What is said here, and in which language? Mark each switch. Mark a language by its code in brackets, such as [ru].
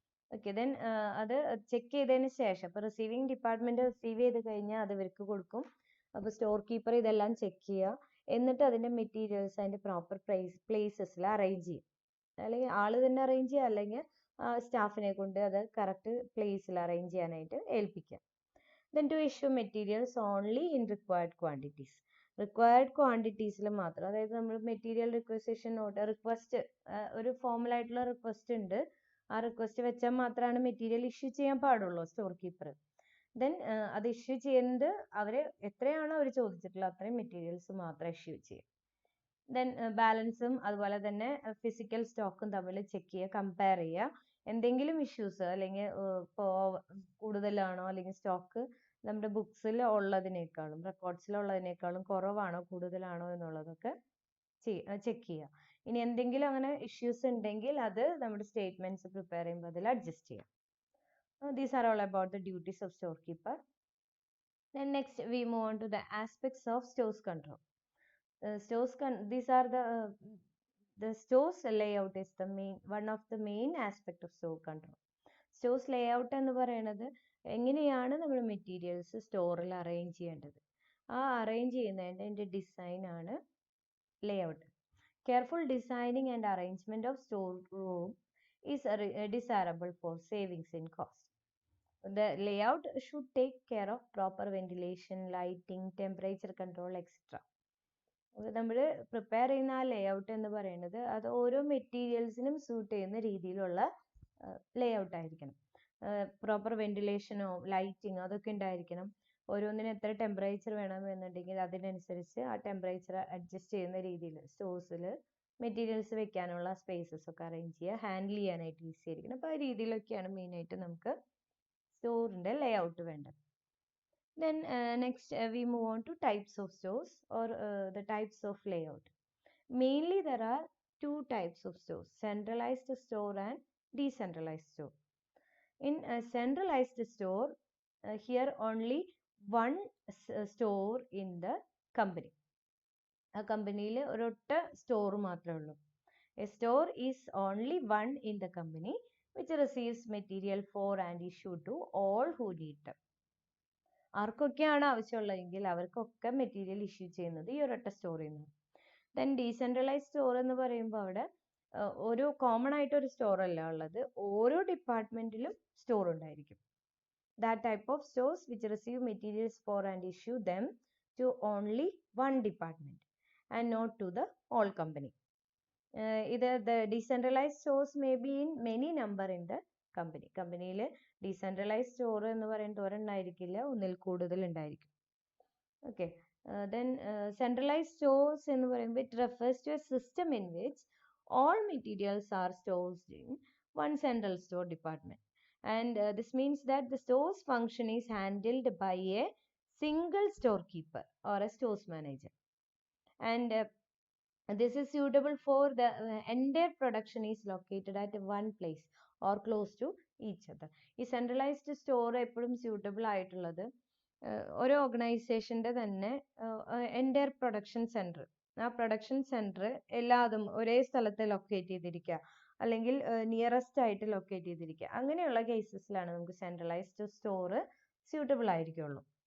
[en] Okay, then [ml] അത് check ചെയ്തതിന് ശേഷം ഇപ്പോൾ റിസീവിങ് ഡിപ്പാർട്ട്മെൻറ്റ് റിസീവ് ചെയ്ത് കഴിഞ്ഞാൽ അത് ഇവർക്ക് കൊടുക്കും. അപ്പോൾ സ്റ്റോർ കീപ്പർ ഇതെല്ലാം ചെക്ക് ചെയ്യുക, എന്നിട്ട് അതിൻ്റെ മെറ്റീരിയൽസ് അതിൻ്റെ പ്രോപ്പർ പ്ലേസസിൽ അറേഞ്ച് ചെയ്യും. അല്ലെങ്കിൽ ആൾ തന്നെ അറേഞ്ച് ചെയ്യുക, അല്ലെങ്കിൽ സ്റ്റാഫിനെ കൊണ്ട് അത് കറക്റ്റ് പ്ലേസിൽ അറേഞ്ച് ചെയ്യാനായിട്ട് ഏൽപ്പിക്കുക. [en] Then to issue materials only in required quantities. [ml] Required ക്വാണ്ടിറ്റീസിൽ മാത്രം, അതായത് നമ്മൾ മെറ്റീരിയൽ റിക്വസിഷൻ നോട്ട് റിക്വസ്റ്റ് ഒരു ഫോമലായിട്ടുള്ള റിക്വസ്റ്റ് ഉണ്ട്, ആ റിക്വസ്റ്റ് വെച്ചാൽ മാത്രമാണ് മെറ്റീരിയൽ ഇഷ്യൂ ചെയ്യാൻ പാടുള്ളൂ സ്റ്റോർ കീപ്പർ. ദെൻ അത് ഇഷ്യൂ ചെയ്യുന്നത് അവർ എത്രയാണോ അവർ ചോദിച്ചിട്ടുള്ളത് അത്രയും മെറ്റീരിയൽസ് മാത്രം ഇഷ്യൂ ചെയ്യും. ദെൻ ബാലൻസും അതുപോലെ തന്നെ ഫിസിക്കൽ സ്റ്റോക്കും തമ്മിൽ ചെക്ക് ചെയ്യുക, കമ്പയർ ചെയ്യുക. എന്തെങ്കിലും ഇഷ്യൂസ് അല്ലെങ്കിൽ ഇപ്പോൾ കൂടുതലാണോ അല്ലെങ്കിൽ സ്റ്റോക്ക് നമ്മുടെ ബുക്സിൽ ഉള്ളതിനേക്കാളും റെക്കോർഡ്സിലുള്ളതിനേക്കാളും കുറവാണോ കൂടുതലാണോ എന്നുള്ളതൊക്കെ ചെക്ക് ചെയ്യുക. ഇനി എന്തെങ്കിലും അങ്ങനെ ഇഷ്യൂസ് ഉണ്ടെങ്കിൽ അത് നമ്മുടെ സ്റ്റേറ്റ്മെന്റ്സ് പ്രിപ്പയർ ചെയ്യുമ്പോൾ അതിൽ അഡ്ജസ്റ്റ് ചെയ്യാം. [en] These are all about the duties of store keeper. Then next we move on to the aspects of stores control. These are the stores layout is the one of the main aspect of store control. [ml] Stores layout എന്ന് പറയുന്നത് എങ്ങനെയാണ് നമ്മൾ materials സ്റ്റോറിൽ arrange ചെയ്യേണ്ടത്, ആ arrange ചെയ്യുന്നതിൻ്റെ ഡിസൈനാണ് layout. [en] Careful designing and arrangement of store room is desirable for savings in cost. The layout should take care of proper ventilation, lighting, temperature control, etc. [ml] നമ്മൾ പ്രിപ്പയർ ചെയ്യുന്ന ആ ലേഔട്ട് എന്ന് പറയുന്നത് അത് ഓരോ മെറ്റീരിയൽസിനും സൂട്ട് ചെയ്യുന്ന രീതിയിലുള്ള ലേഔട്ട് ആയിരിക്കണം. പ്രോപ്പർ വെന്റിലേഷനോ ലൈറ്റിങ്ങോ അതൊക്കെ ഉണ്ടായിരിക്കണം. ഓരോന്നിനും എത്ര ടെമ്പറേച്ചർ വേണമെന്നുണ്ടെങ്കിൽ അതിനനുസരിച്ച് ആ ടെമ്പറേച്ചർ അഡ്ജസ്റ്റ് ചെയ്യുന്ന രീതിയിൽ സ്റ്റോഴ്സിൽ മെറ്റീരിയൽസ് വെക്കാനുള്ള സ്പേസസ് ഒക്കെ അറേഞ്ച് ചെയ്യുക, ഹാൻഡിൽ ചെയ്യാനായിട്ട് ഈസി ആയിരിക്കണം. അപ്പോൾ ആ രീതിയിലൊക്കെയാണ് മെയിനായിട്ട് നമുക്ക് സ്റ്റോറിൻ്റെ ലേഔട്ട് വേണ്ടത്. [en] Then next we move on to types of stores or the types of layout. Mainly there are two types of stores, centralized store and decentralized store. In a centralized store, here only one store in the company. [ml] A company ഒരൊറ്റ store മാത്രമേ ഉള്ളൂ. [en] A store is only one in the company which receives material for and issued to all who need them. [ml] ആർക്കൊക്കെയാണ് ആവശ്യമുള്ളതെങ്കിൽ അവർക്കൊക്കെ material issue ചെയ്യുന്നത് ഈ ഒരൊറ്റ സ്റ്റോറിൽ നിന്ന്. ദെൻ ഡീസെൻട്രലൈസ് സ്റ്റോർ എന്ന് പറയുമ്പോൾ അവിടെ ഒരു കോമൺ ആയിട്ട് ഒരു സ്റ്റോർ അല്ല ഉള്ളത്, ഓരോ ഡിപ്പാർട്ട്മെന്റിലും സ്റ്റോർ ഉണ്ടായിരിക്കും. [en] That type of stores which receive materials for and issue them to only one department and not to the whole company. Either the decentralized stores may be in many number in the company. [ml] കമ്പനിയിൽ decentralise store എന്ന് പറയുന്നത് ഒരെണ്ണമായിരിക്കില്ല, ഒന്നിൽ കൂടുതൽ ഉണ്ടായിരിക്കും. [en] Okay. Then centralized stores [ml] എന്ന് പറയുമ്പോൾ [en] it refers to a system in which all materials are stored in one central store department. And this means that the store's function is handled by a single storekeeper or a stores manager. And this is suitable for the entire production is located at one place or close to each other. [ml] ഈ centralised store എപ്പോഴും suitable ആയിട്ടുള്ളത് ഒരു ഓർഗനൈസേഷൻ്റെ തന്നെ entire production centre, ആ production centre എല്ലാതും ഒരേ സ്ഥലത്ത് locate ചെയ്തിരിക്കുക അല്ലെങ്കിൽ നിയറസ്റ്റ് ആയിട്ട് ലൊക്കേറ്റ് ചെയ്തിരിക്കുക, അങ്ങനെയുള്ള കേസസിലാണ് നമുക്ക് സെൻട്രലൈസ്ഡ് സ്റ്റോർ സ്യൂട്ടബിൾ ആയിരിക്കുള്ളൂ.